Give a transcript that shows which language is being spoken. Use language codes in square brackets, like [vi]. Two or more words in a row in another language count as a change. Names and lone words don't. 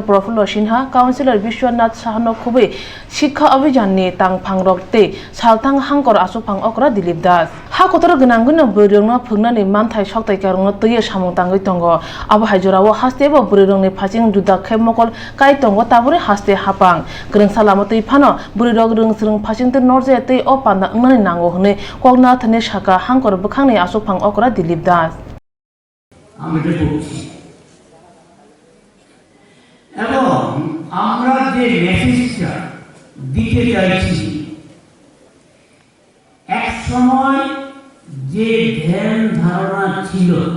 [trp] Professor Sinha Councillor Bishwanath Sahano Khubui Shikha Abhijan ni Tang Phangrok te Saltang Hangkor Asupang Okra Dilip Das Ha kotor gnanguna burungno phungnani manthai soktai karungno tuiye samung tangui tongo abo haijorao hastebo burungni phaching juda khemokol kai tongo taburi haste hapang greng salamo tui phano burirok rungsrung phaching te norje tei o panda ngnani nango hne kokna thane shaka hangkor bukhangni asupang okra Dilip Das [bn] আমি এটা বলছি এবং আমরা যে মেসেজটা দিতে চাইছি এক সময় যে ধ্যান ধারণা ছিল